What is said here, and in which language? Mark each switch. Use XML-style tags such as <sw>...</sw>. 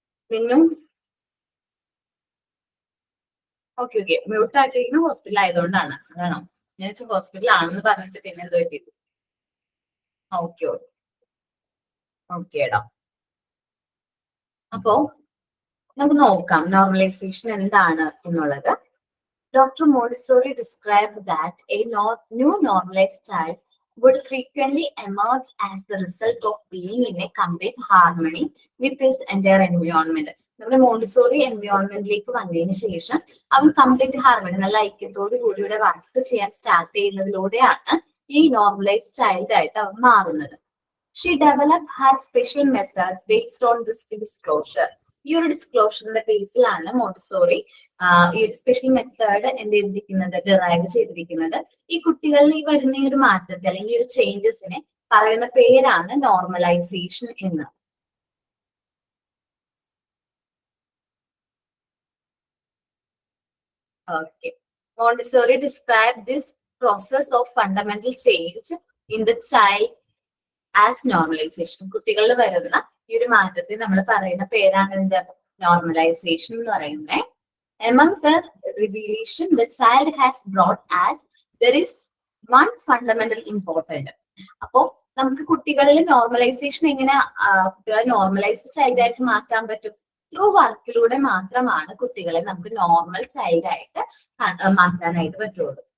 <ml>പിന്നും okay okay, mute ആയിട്ടിരിക്കുന്ന hospital ആയതുകൊണ്ടാണ്, അതാണോ? ഞാൻ ഹോസ്പിറ്റൽ ആണെന്ന് പറഞ്ഞിട്ട് പിന്നെ എന്ത് പറ്റി? ഓക്കെ ഓക്കേടാ. അപ്പോ നമുക്ക് നോക്കാം നോർമലൈസേഷൻ എന്താണ് എന്നുള്ളത്.</ml> <en>Dr. Montessori described that a new normalized child would frequently emerge as the result of being in a complete harmony with his entire environment.</en> <ml>നമ്മുടെ മോണ്ടിസോറി എൻവയോൺമെന്റിലേക്ക് വന്നതിന് ശേഷം അവൻ കംപ്ലീറ്റ് ഹാർമണി, നല്ല ഐക്യത്തോടു കൂടിയുടെ വർക്ക് ചെയ്യാൻ സ്റ്റാർട്ട് ചെയ്യുന്നതിലൂടെയാണ് ഈ നോർമലൈസ്ഡ് ചൈൽഡ് ആയിട്ട് അവൻ മാറുന്നത്.</ml> <en>She developed her special method based on this disclosure.</en> <ml>ഈ ഒരു ഡിസ്ക്ലോഷറിന്റെ ബേസിലാണ് മോണ്ടിസോറി ഈ ഒരു സ്പെഷ്യൽ മെത്തേഡ് എന്ത് ചെയ്തിരിക്കുന്നത്, ഡിറൈവ് ചെയ്തിരിക്കുന്നത്. ഈ കുട്ടികളിൽ ഈ വരുന്ന ഈ ഒരു മാറ്റത്തെ അല്ലെങ്കിൽ ഈ ഒരു ചേഞ്ചസിനെ പറയുന്ന പേരാണ് നോർമലൈസേഷൻ എന്ന്.</ml> <en>Okay, Montessori describe this process of fundamental change in the child as normalisation.</en> <ml>കുട്ടികളിൽ വരുന്ന ഈ ഒരു മാറ്റത്തെ നമ്മൾ പറയുന്ന പേരാണ് എന്ത്, നോർമലൈസേഷൻ എന്ന് പറയുന്നത്.</ml> <en>Among the revelation the child has brought as there is one fundamental important.</en> <ml>അപ്പോ നമുക്ക് കുട്ടികളിൽ നോർമലൈസേഷൻ എങ്ങനെ കുട്ടികളെ നോർമലൈസ്ഡ് ചൈൽഡ് ആയിട്ട് മാറ്റാൻ പറ്റും? ത്രൂ വർക്കിലൂടെ മാത്രമാണ് കുട്ടികളെ നമുക്ക് നോർമൽ ചൈൽഡ് ആയിട്ട് മാറ്റാനായിട്ട് പറ്റുള്ളൂ.</ml>